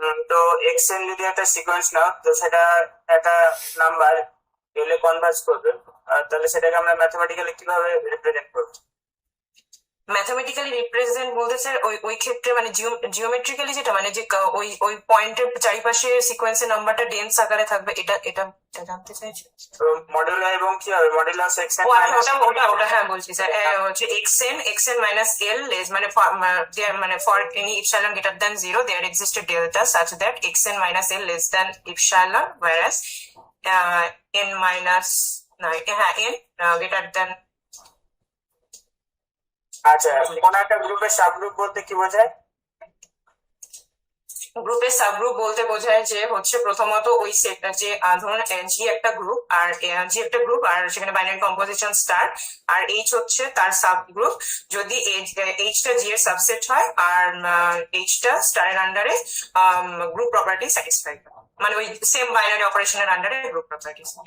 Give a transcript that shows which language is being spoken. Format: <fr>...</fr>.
<bn>তো এক্সেন যদি একটা সিকোয়েন্স নাও, তো সেটা একটা নাম্বার এলে কনভার্জ করবে, আর তাহলে সেটাকে আমরা ম্যাথমেটিক্যালি কিভাবে রিপ্রেজেন্ট করবো? ম্যাথমেটিক্যালি রিপ্রেজেন্ট বলতে স্যার ওই ক্ষেত্রে মানে জিওমেট্রিক্যালি যেটা মানে যে ওই পয়েন্টের চারিপাশে সিকোয়েন্সের নাম্বারটা ডেন্স আকারে থাকবে, এটা জানতে চাইছি। তো মডুলাস এবং কি হবে? মডুলাস এক্সেন ও আচ্ছা ওটা হ্যাঁ বলছি স্যার, হচ্ছে</bn> <en>xn minus l less মানে for any epsilon greater than 0 there exists a delta such that xn minus l less than epsilon, whereas n minus n greater than।</en> <bn>আচ্ছা, কোন একটা গ্রুপের সাবগ্রুপ বলতে কি বোঝায়? গ্রুপের সাবগ্রুপ বলতে বোঝায় যে হচ্ছে প্রথমত ওই সেটটা যে ধরুন জি একটা গ্রুপ আর সেখানে বাইনারি কম্পোজিশন স্টার আর এইচ হচ্ছে তার সাবগ্রুপ, যদি এইচটা জি এর সাবসেট হয় আর এইচটা স্টারের আন্ডারে গ্রুপ প্রপার্টি স্যাটিসফাই করে, মানে ওই সেম বাইনারি অপারেশনের আন্ডারে গ্রুপ প্রপার্টি</bn>